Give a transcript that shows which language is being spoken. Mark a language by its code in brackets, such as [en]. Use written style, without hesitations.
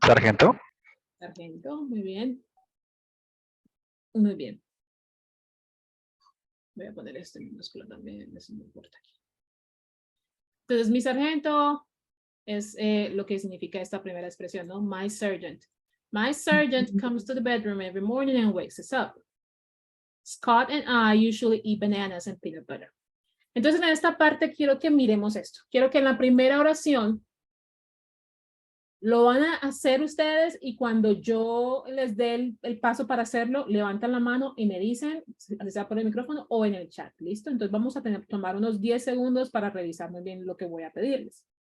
[es] Sargento. Sargento, muy bien. Muy bien. Voy a poner esto en minúscula también, eso no importa aquí. Entonces, mi sargento es lo que significa esta primera expresión, ¿no? [en] My sergeant. My sergeant comes to the bedroom every morning and wakes us up. Scott and I usually eat bananas and peanut butter. [es] Entonces, en esta parte quiero que miremos esto. Quiero que en la primera oración lo van a hacer ustedes y cuando yo les dé el paso para hacerlo, levantan la mano y me dicen, así sea por el micrófono o en el chat, ¿listo? Entonces vamos a tomar unos 10 segundos para revisar muy bien lo que voy a pedirles.